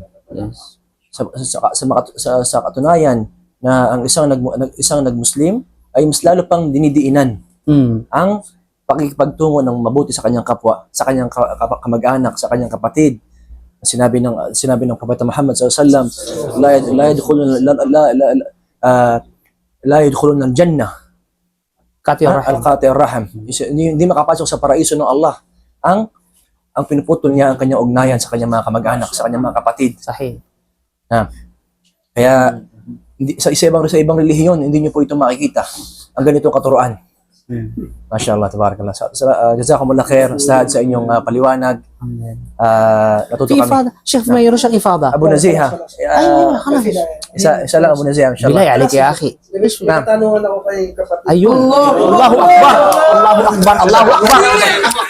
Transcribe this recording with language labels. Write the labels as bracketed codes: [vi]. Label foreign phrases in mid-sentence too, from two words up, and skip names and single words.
[en] Yes. [tl] Sa katunayan na ang isang nag-Muslim ay mas lalo pang dinidiinan ang pakikipagtungo ng mabuti sa kanyang kapwa, sa kanyang kamag-anak, sa kanyang kapatid. Sinabi ng Propeta Muhammad [ar] صلى الله عليه وسلم لا يدخلون الجنة القاطع الرحم. [tl] Hindi makapasok sa paraiso ng Allah ang pinuputol niya ang kanyang ugnayan sa kanyang mga kamag-anak, sa kanyang mga kapatid. Sahih. Kaya sa ibang relihiyon, hindi niyo po ito makikita. Ang ganitong katuruan. [ar] ما شاء الله تبارك الله. جزاكم الله خير, [tl] Ustad, sa inyong paliwanag. Amen. Natuto في kami. [ar] إفاضة شيخ [tl] mayroon siyang [ar] إفاضة Abu Naziha. أيوة خلاص [tl] Isa lang Abu Naziha, [ar] بالله inshallah. عليك يا أخي [tl] Katanungan ako kay kapatid. [ar] أيوه الله أكبر الله أكبر الله أكبر